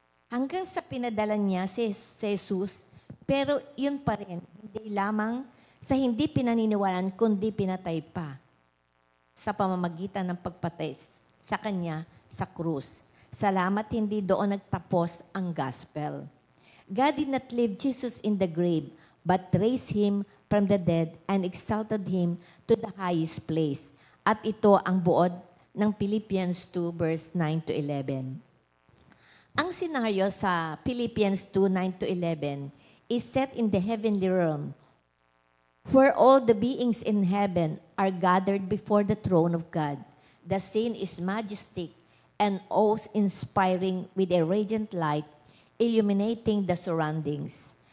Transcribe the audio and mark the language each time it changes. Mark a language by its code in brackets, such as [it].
[tl] Hanggang sa pinadala niya si Jesus, pero yun pa rin, hindi lamang sa hindi pinaniniwalaan, kundi pinatay pa sa pamamagitan ng pagpatay sa kanya sa krus. Salamat, hindi doon nagtapos ang gospel. [en] God did not leave Jesus in the grave, but raised him from the dead and exalted him to the highest place. [tl] At ito ang buod ng Philippians 2 verse 9 to 11. Ang senaryo sa [en] Philippians 2, 9 to 11 is set in the heavenly realm, where all the beings in heaven are gathered before the throne of God. The scene is majestic and awe-inspiring with a radiant light illuminating the surroundings.